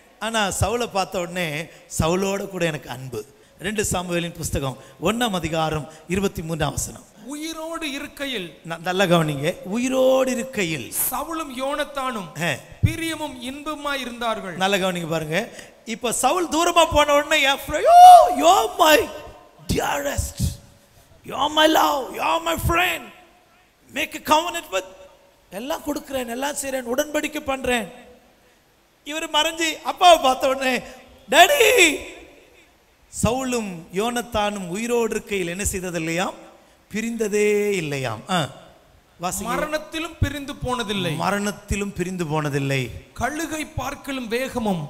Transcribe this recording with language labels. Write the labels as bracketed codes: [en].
[ta] ஆனா சவுலை பார்த்த உடனே சவுலோட கூட எனக்கு அன்பு. 2 சாமுவேலின் புஸ்தகம் 1ஆம் அதிகாரம் 23ஆம் வசனம். உயிரோடு இருக்கையில், நல்ல கவனிங்க, உயிரோடு இருக்கையில் சவுலும் யோனத்தானும் பிரியமும் இன்பமாய் இருந்தார்கள். நல்ல கவனிங்க பாருங்க. இப்ப சவுல் தூரமா போன உடனே [en] you are my dearest, you are my love, you are my friend, make a covenant with, [ta] எல்லாம் கொடுக்கிறேன், எல்லாம் செய்றேன், உடன்படிக்கை பண்றேன். இவர் மறைஞ்சி அப்பாவை பார்த்த உடனே டாடி. சவுலும் யோனத்தானும் உயிரோடு இருக்கையில் என்ன செய்தது இல்லையாம்? பிரிந்ததே இல்லையாம். மரணத்திலும் பிரிந்து போனதில்லை, மரணத்திலும் பிரிந்து போனதில்லை. கழுகை பார்க்கலும் வேகமும்.